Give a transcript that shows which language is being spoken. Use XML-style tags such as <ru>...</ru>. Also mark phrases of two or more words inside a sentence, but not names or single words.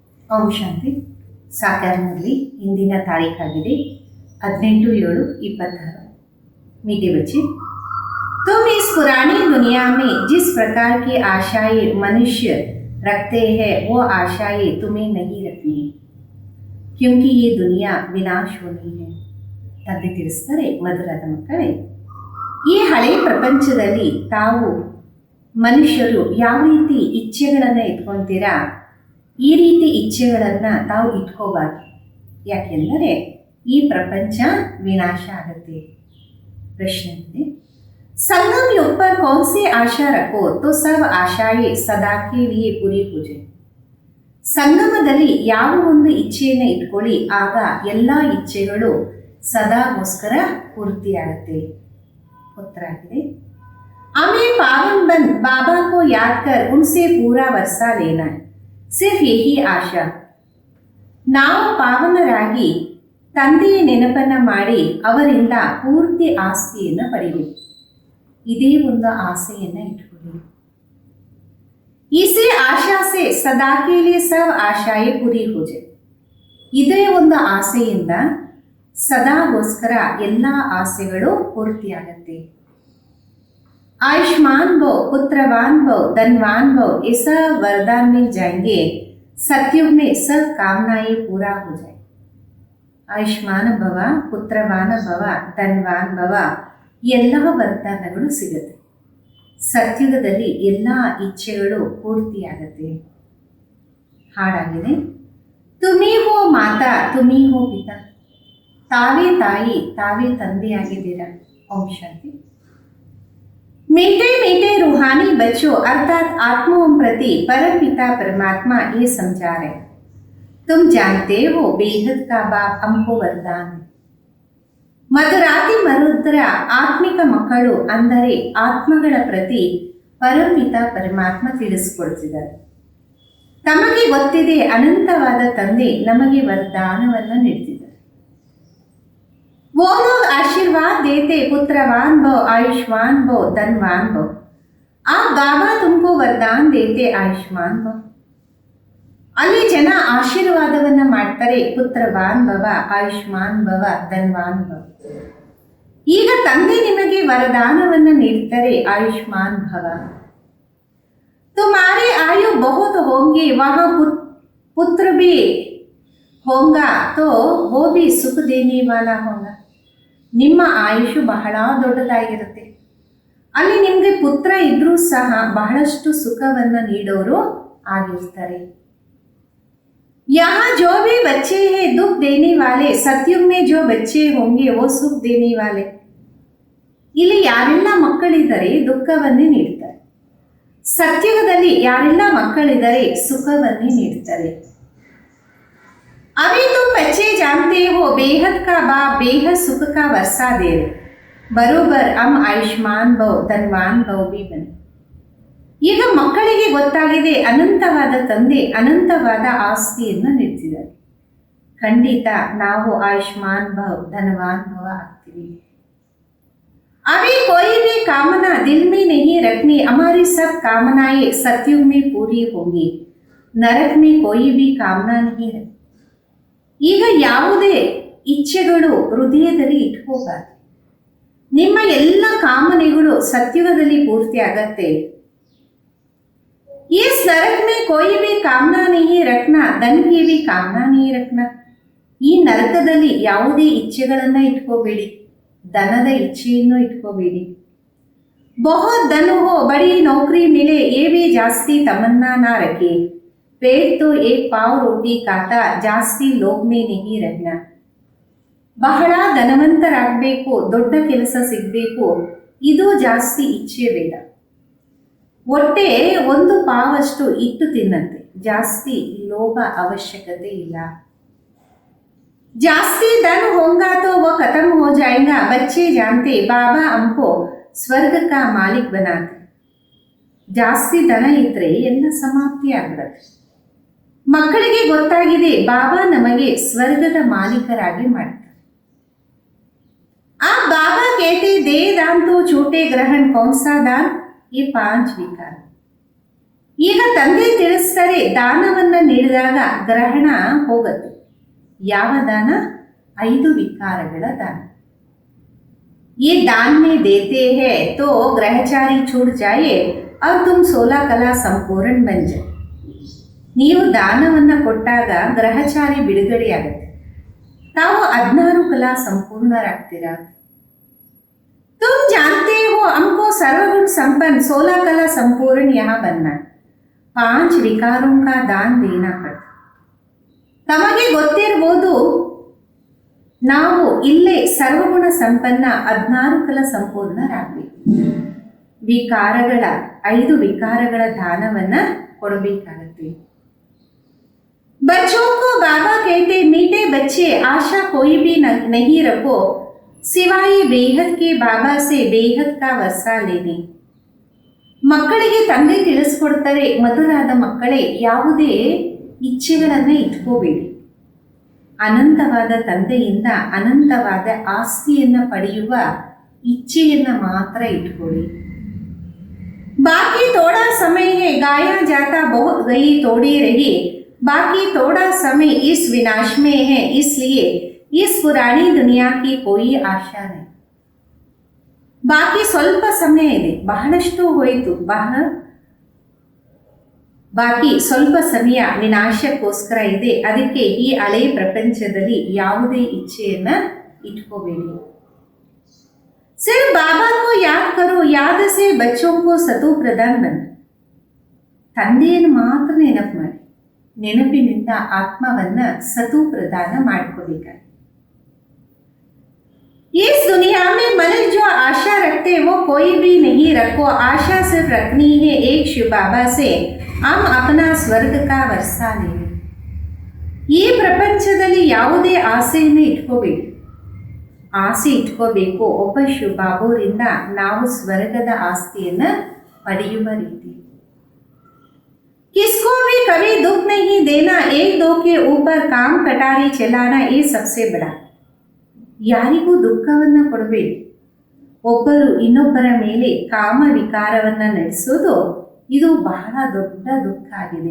<kn>ಓಂ ಶಾಂತಿ. ಸಾಕಾರ್ನಲ್ಲಿ ಇಂದಿನ ತಾರೀಖಾಗಿದೆ 18/7/26।</kn> <hi>मीठे बच्चे, तुम इस पुरानी दुनिया में जिस प्रकार की आशाएं मनुष्य रखते हैं वो आशाएं तुम्हें नहीं रखनी, क्योंकि ये दुनिया विनाश होनी है।</hi> <kn>ತಂದೆ ತಿಳಿಸ್ತಾರೆ, ಮಧುರಾದ ಮಕ್ಕಳೇ, ಈ ಹಳೆಯ ಪ್ರಪಂಚದಲ್ಲಿ ತಾವು ಮನುಷ್ಯರು ಯಾವ ರೀತಿ ಇಚ್ಛೆಗಳನ್ನು ಇಟ್ಕೊತೀರಾ, ಈ ರೀತಿ ಇಚ್ಛೆಗಳನ್ನು ತಾವು ಇಟ್ಕೋಬಾರ್ದು. ಯಾಕೆಂದರೆ ಈ ಪ್ರಪಂಚ ವಿನಾಶ ಆಗುತ್ತೆ.</kn> <hi>प्रश्न है, संगम युग पर कौन सी आशा रखो तो सब आशाएं सदा के लिए पूरी हो जाए।</hi> <kn>ಸಂಗಮದಲ್ಲಿ ಯಾವ ಒಂದು ಇಚ್ಛೆಯನ್ನು ಇಟ್ಕೊಳ್ಳಿ, ಆಗ ಎಲ್ಲ ಇಚ್ಛೆಗಳು ಸದಾಗೋಸ್ಕರ ಪೂರ್ತಿಯಾಗುತ್ತೆ. ಉತ್ತರ ಆಗಿದೆ,</kn> <hi>हमें पावन बन बाबा को याद कर उनसे पूरा वर्षा लेना है, सिर्फ यही आशा।</hi> <kn>ನಾವು ಪಾವನರಾಗಿ ತಂದೆಯ ನೆನಪನ್ನು ಮಾಡಿ ಅವರಿಂದ ಪೂರ್ತಿ ಆಸ್ತಿಯನ್ನು ಪಡೆಯಬೇಕು. ಇದೇ ಒಂದು ಆಸೆಯನ್ನು ಇಟ್ಕೊಳ್ಳಿ.</kn> <hi>इसी आशा से सदा के लिए सब आशाएं पूरी हो जाएं.</hi> <kn>ಇದೇ ಒಂದು ಆಸೆಯಿಂದ ಸದಾಗೋಸ್ಕರ ಎಲ್ಲ ಆಸೆಗಳು ಪೂರ್ತಿಯಾಗತ್ತೆ.</kn> <hi>आयुष्मान भव, पुत्रवान भव, धनवान भव, ये सब वरदान मिल जाएंगे, सतयुग में सब कामनाएं पूरा हो जाए।</hi> <kn>ಆಯುಷ್ಮಾನ ಭವ, ಪುತ್ರವಾನ ಭವ, ಧನ್ವಾನ್ ಭವ, ಎಲ್ಲ ವರದಾನಗಳು ಸಿಗುತ್ತೆ. ಸತ್ಯುಗದಲ್ಲಿ ಎಲ್ಲ ಇಚ್ಛೆಗಳು ಪೂರ್ತಿಯಾಗತ್ತೆ. ಹಾಡಾಗಿದೆ,</kn> <hi>तुम्हीं हो माता तुम्हीं हो पिता,</hi> <kn>ತಾವೇ ತಾಯಿ ತಾವೇ ತಂದೆಯಾಗಿದ್ದೀರಾ. ಓಂ ಶಾಂತಿ.</kn> <hi>मीठे मीठे रूहानी बच्चों अर्थात आत्माओं प्रति परम पिता परमात्मा ये समझा रहे, तुम जानते हो बेहद का बाप हमको वरदान है।</hi> <kn>ಮಧುರಾತಿ ಮರುದ್ರ ಆತ್ಮಿಕ ಮಕ್ಕಳು ಅಂದರೆ ಆತ್ಮಗಳ ಪ್ರತಿ ಪರಮಪಿತ ಪರಮಾತ್ಮ ತಿಳಿಸಿಕೊಡ್ತಿದ್ದಾರೆ. ತಮಗೆ ಗೊತ್ತಿದೆ ಅನಂತವಾದ ತಂದೆ ನಮಗೆ ವರದಾನವನ್ನು ನೀಡ್ತಿದ್ದಾರೆ.</kn> <hi>वो लोग आशीर्वाद देते, पुत्रवान भव, आयुष्मान भव, धनवान भव। आप बाबा तुमको वरदान देते आयुष्मान भव.</hi> <kn>ಅಲ್ಲಿ ಜನ ಆಶೀರ್ವಾದವನ್ನು ಮಾಡ್ತಾರೆ, ಪುತ್ರವಾನ್ ಭವ, ಆಯುಷ್ಮಾನ್ ಭವ, ಧನ್ವಾನ್ ಭವ. ಈಗ ತಂದೆ ನಿಮಗೆ ವರದಾನವನ್ನು ನೀಡ್ತಾರೆ, ಆಯುಷ್ಮಾನ್ ಭವ.</kn> <hi>तुम्हारे आयु बहुत होंगे, वहाँ पुत्र भी होगा तो वो भी सुख देने वाला होगा.</hi> <kn>ನಿಮ್ಮ ಆಯುಷು ಬಹಳ ದೊಡ್ಡದಾಗಿರುತ್ತೆ. ಅಲ್ಲಿ ನಿಮಗೆ ಪುತ್ರ ಇದ್ರೂ ಸಹ ಬಹಳಷ್ಟು ಸುಖವನ್ನು ನೀಡೋರು ಆಗಿರ್ತಾರೆ.</kn> <hi>यहाँ जो भी बच्चे हैं दुख देने वाले, सतयुग में जो बच्चे होंगे वो सुख देने वाले.</hi> <kn>ಇಲ್ಲಿ ಯಾರೆಲ್ಲ ಮಕ್ಕಳಿದ್ದಾರೆ ದುಃಖವನ್ನೇ ನೀಡ್ತಾರೆ. ಸತ್ಯುಗದಲ್ಲಿ ಯಾರೆಲ್ಲ ಮಕ್ಕಳಿದ್ದಾರೆ ಸುಖವನ್ನೇ ನೀಡ್ತಾರೆ.</kn> <hi>अभी तुम बच्चे जानते हो बेहद का बाप बेहद सुख का वर्षा दे रहे, बरोबर हम आयुष्मान भव, धनवान भव भी बने.</hi> <kn>ಈಗ ಮಕ್ಕಳಿಗೆ ಗೊತ್ತಾಗಿದೆ ಅನಂತವಾದ ತಂದೆ ಅನಂತವಾದ ಆಸ್ತಿಯನ್ನು ನೀಡ್ತಿದ್ದಾರೆ. ಖಂಡಿತ ನಾವು ಆಯುಷ್ಮಾನ್ ಭವ, ಧನವಾನ್ ಭವ ಆಗ್ತೀವಿ.</kn> <hi>अभी कोई भी कामना दिल में नहीं रखनी, हमारी सब कामनाएं सतयुग में पूरी होंगी, नरक में कोई भी कामना नहीं रखनी.</hi> <kn>ಈಗ ಯಾವುದೇ ಇಚ್ಛೆಗಳು ಹೃದಯದಲ್ಲಿ ಇಟ್ಕೋಬಾರ್ದು. ನಿಮ್ಮ ಎಲ್ಲ ಕಾಮನೆಗಳು ಸತ್ಯುಗದಲ್ಲಿ ಪೂರ್ತಿ ಆಗತ್ತೆ.</kn> <hi>इस नरक में कोई भी कामना नहीं रखना, धन की भी कामना नहीं रखना.</hi> <kn>ಈ ನರಕದಲ್ಲಿ ಯಾವುದೇ ಇಚ್ಛೆಗಳನ್ನ ಇಟ್ಕೋಬೇಡಿ, ಧನದ ಇಚ್ಛೆಯನ್ನು ಇಟ್ಕೋಬೇಡಿ.</kn> <hi>बहुत धन हो, बड़ी नौकरी मिले, ये भी जास्ती तमन्ना ना रखे. पेट तो एक पाव रोटी खाता, जास्ती लोभ में नहीं रहना.</hi> <kn>ಬಹಳ ಧನವಂತರಾಗಬೇಕು, ದೊಡ್ಡ ಕೆಲಸ ಸಿಗಬೇಕು, ಇದು ಜಾಸ್ತಿ ಇಚ್ಛೆ ಬೇಡ. ಹೊಟ್ಟೆ ಒಂದು ಪಾವಷ್ಟು ಇಟ್ಟು ತಿನ್ನಂತೆ, ಜಾಸ್ತಿ ಲೋಭ ಅವಶ್ಯಕತೆ ಇಲ್ಲ.</kn> <hi>ಜಾಸ್ತಿ धन होगा तो वो खत्म हो जाएगा. बच्चे जानते बाबा हमको स्वर्ग का मालिक बनाते.</hi> <kn>ಜಾಸ್ತಿ ಧನ ಇದ್ರೆ ಎಲ್ಲ ಸಮಾಪ್ತಿ ಆಗ್ಬಿಡುತ್ತೆ. ಮಕ್ಕಳಿಗೆ ಗೊತ್ತಾಗಿದೆ ಬಾಬಾ ನಮಗೆ ಸ್ವರ್ಗದ ಮಾಲೀಕರಾಗಿ ಮಾಡ್ತಾರೆ.</kn> <hi>आ बाबा कहते दे दान तो छूटे ग्रहण कौन सा दान, ये 5 विकार.</hi> <kn>ಈಗ ತಂದೆ ತಿಳಿಸ್ತಾರೆ, ದಾನವನ್ನ ನೀಡಿದಾಗ ಗ್ರಹಣ ಹೋಗುತ್ತೆ. ಯಾವ ದಾನ? 5 ವಿಕಾರಗಳ ದಾನ.</kn> <hi>ये दान में देते हैं तो ग्रहचारी छूट जाए और तुम 16 कला संपूर्ण बन जाए.</hi> <kn>ನೀವು ದಾನವನ್ನ ಕೊಟ್ಟಾಗ ಗ್ರಹಚಾರಿ ಬಿಡುಗಡೆಯಾಗುತ್ತೆ, ತಾವು 16 ಕಲಾ ಸಂಪೂರ್ಣರಾಗ್ತೀರಾ.</kn> <hi>तुम जानते हो हमको सर्वगुण संपन्न 16 कला संपूर्ण यहाँ बनना, 5 विकारों का दान देना पड़ता.</hi> <kn>ತಮಗೆ ಗೊತ್ತಿರಬಹುದು, ನಾವು ಇಲ್ಲೇ ಸರ್ವಗುಣ ಸಂಪನ್ನ 16 ಕಲ ಸಂಪೂರ್ಣರಾಗಬೇಕು. ವಿಕಾರಗಳ 5 ವಿಕಾರಗಳ ದಾನವನ್ನ ಕೊಡಬೇಕಾಗತ್ತೆ.</kn> <hi>बच्चों को बाबा कहते, मीठे बच्चे आशा कोई भी नहीं रखो सिवाय बेहद के बाबा से बेहद का वर्षा लेने.</hi> <kn>ಮಕ್ಕಳಿಗೆ ತಂದೆ ತಿಳಿಸ್ಕೊಡ್ತಾರೆ, ಮಧುರಾದ ಮಕ್ಕಳೇ, ಯಾವುದೇ ಇಚ್ಛೆಗಳನ್ನು ಇಟ್ಕೋಬೇಡಿ. ಅನಂತವಾದ ತಂದೆಯಿಂದ ಅನಂತವಾದ ಆಸ್ತಿಯನ್ನ ಪಡೆಯುವ ಇಚ್ಛೆಯನ್ನ ಮಾತ್ರ ಇಟ್ಕೊಳ್ಳಿ.</kn> <hi>बाकी थोड़ा समय है गाया जाता बहुत गई थोड़ी रही, बाकी थोड़ा समय इस विनाश में है, इसलिए इस पुरानी दुनिया की कोई आशा नहीं.</hi> <kn>ಬಾಕಿ ಸ್ವಲ್ಪ ಸಮಯ ಇದೆ, ಬಹಳಷ್ಟು ಹೋಯಿತು, ಬಾಕಿ ಸ್ವಲ್ಪ ಸಮಯ ವಿನಾಶಕ್ಕೋಸ್ಕರ ಇದೆ. ಅದಕ್ಕೆ ಈ ಹಳೆಯ ಪ್ರಪಂಚದಲ್ಲಿ ಯಾವುದೇ ಇಚ್ಛೆಯನ್ನ ಇಟ್ಕೋಬೇಡಿ.</kn> <hi>सिर्फ बाबा को याद करो, याद से बच्चों को सतु प्रदान बन.</hi> <kn>ತಂದೆಯನ್ನು ಮಾತ್ರ ನೆನಪು ಮಾಡಿ, ನೆನಪಿನಿಂದ ಆತ್ಮವನ್ನ ಸತು ಪ್ರದಾನ ಮಾಡ್ಕೋಬೇಕಾಗಿ.</kn> <hi>इस दुनिया में मनुष्य जो आशा रखते वो कोई भी नहीं रखो, आशा सिर्फ रखनी है एक शिव बाबा से हम अपना ಸ್ವರ್ಗ का वर्षा लेंगे.</hi> <kn>ಈ ಪ್ರಪಂಚದಲ್ಲಿ ಯಾವುದೇ ಆಸೆಯನ್ನು ಇಟ್ಕೋಬೇಡಿ, ಆಸೆ ಇಟ್ಕೋಬೇಕು ಒಬ್ಬ ಶಿವ ಬಾಬುರಿಂದ ನಾವು ಸ್ವರ್ಗದ ಆಸ್ತಿಯನ್ನ ಪಡೆಯುವ ರೀತಿ.</kn> <hi>किसको भी कभी दुख नहीं देना, एक दो के ऊपर काम कटारी चलाना, ये सबसे बड़ा.</hi> <kn>ಯಾರಿಗೂ ದುಃಖವನ್ನ ಕೊಡಬೇಡಿ, ಒಬ್ಬರು ಇನ್ನೊಬ್ಬರ ಮೇಲೆ ಕಾಮ ವಿಕಾರವನ್ನ ನಡೆಸೋದು ಇದು ಬಹಳ ದೊಡ್ಡ ದುಃಖ ಆಗಿದೆ.</kn>